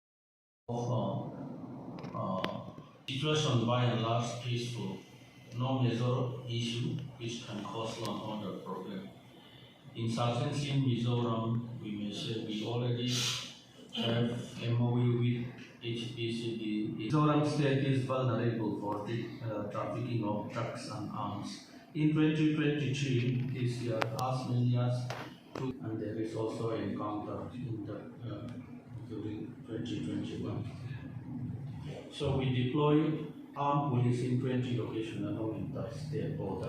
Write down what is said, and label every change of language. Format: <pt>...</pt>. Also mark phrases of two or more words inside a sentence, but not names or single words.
<en>Situation by and large peaceful. No major issue which can cause law and order problem. Insurgency in Mizoram, we may say we already have MOU with HPCD. Mizoram state is vulnerable for the trafficking of drugs and arms. In 2023, this year, as many as two, and there is also an encounter in the during 2021. So we deploy armed police in 20 locations along the state border.</en>